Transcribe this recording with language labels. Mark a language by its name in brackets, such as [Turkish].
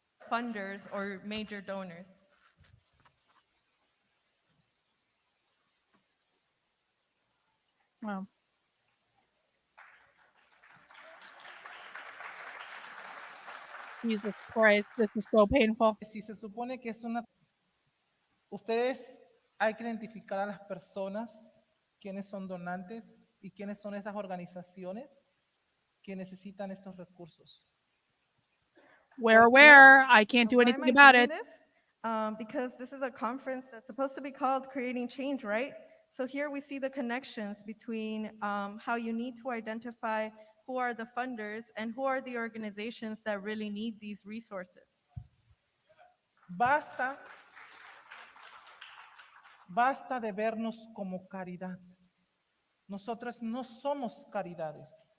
[English] Funders or major donors. Wow. Jesus Christ, this is so painful. [Spanish] Si se supone que es una... Ustedes hay que identificar a las personas, quiénes son donantes y quiénes son esas organizaciones que necesitan estos recursos. [English] Where? I can't do anything about it. Because this is a conference that's supposed to be called Creating Change, right? So here we see the connections between how you need to identify who are the funders and who are the organizations that really need these resources. [Spanish] Basta de vernos como caridad. Nosotros no somos caridades.